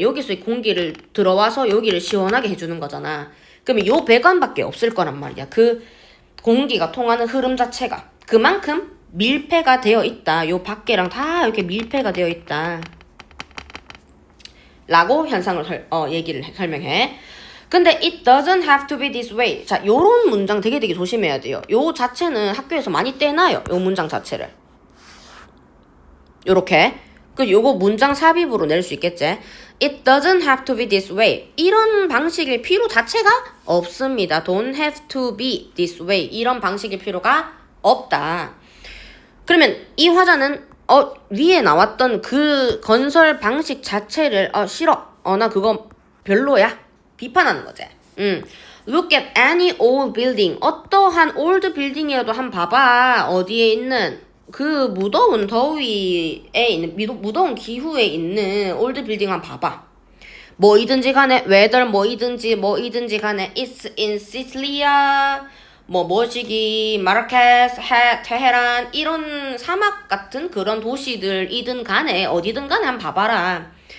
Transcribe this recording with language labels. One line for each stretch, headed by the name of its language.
Korean: 여기서 이 공기를 들어와서 여기를 시원하게 해주는 거잖아. 그러면 요 배관밖에 없을 거란 말이야. 그 공기가 통하는 흐름 자체가. 그만큼 밀폐가 되어 있다. 요 밖에랑 다 이렇게 밀폐가 되어 있다. 라고 현상을 얘기를 설명해. 근데
English: it doesn't have to be this way.
Korean: 자, 요런 문장 되게 조심해야 돼요. 요 자체는 학교에서 많이 떼놔요. 요 문장 자체를. 요렇게. 요거 문장 삽입으로 낼 수 있겠지.
English: It doesn't have to be this way.
Korean: 이런 방식일 필요 자체가 없습니다.
English: Don't have to be this way.
Korean: 이런 방식일 필요가 없다. 그러면 이 화자는 위에 나왔던 그 건설 방식 자체를 싫어. 나 그거 별로야. 비판하는 거지.
English: Look at any old building.
Korean: 어떠한 old building이라도 한번 봐봐. 어디에 있는 그 무더운 더위에 있는 무더운 기후에 있는 old building 한번 봐봐. 뭐이든지 간에 whether 뭐이든지 간에 it's in Sicilia 뭐시기 마라케스 테헤란 이런 사막 같은 그런 도시들이든 간에 어디든 간에 한번 봐봐라.